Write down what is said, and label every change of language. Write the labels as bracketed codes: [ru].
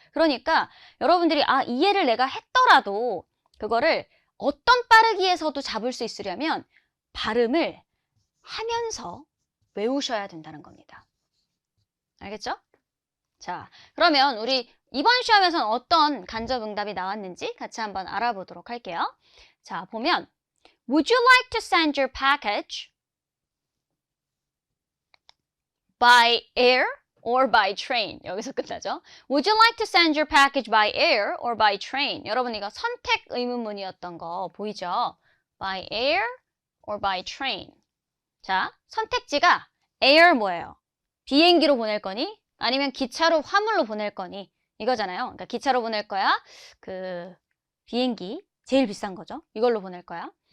[ko] 그러니까 여러분들이 이해를 내가 했더라도 그거를 어떤 빠르기에서도 잡을 수 있으려면 발음을 하면서 외우셔야 된다는 겁니다. 알겠죠? 자, 그러면 우리 이번 시험에서는 어떤 간접응답이 나왔는지 같이 한번 알아보도록 할게요. [en] 자, 보면 Would you like to send your package by air or by train? [ko] 여기서 끝나죠. [en] Would you like to send your package by air or by train? [ko] 여러분 이거 선택 의문문이었던 거 보이죠? [en] By air or by train? [ko] 자, 선택지가 air 뭐예요? 비행기로 보낼 거니? 아니면 기차로 화물로 보낼 거니? 이거잖아요. 그러니까 기차로 보낼 거야? 그 비행기 제일 비싼 거죠. 이걸로 보낼 거야.